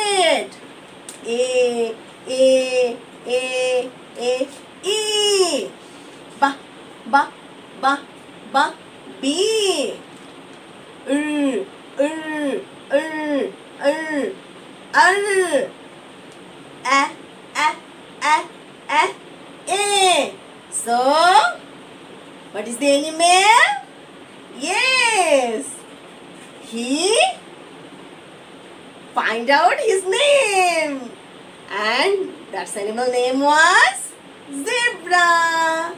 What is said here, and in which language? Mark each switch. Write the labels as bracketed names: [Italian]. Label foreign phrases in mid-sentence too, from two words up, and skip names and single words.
[English] A, A, A, A, E. Ba, Ba, Ba, Ba, B. R, R, R, R, R. A, A, A, A, A. So, what is the animal? Yes, he find out his name, and that animal name was zebra.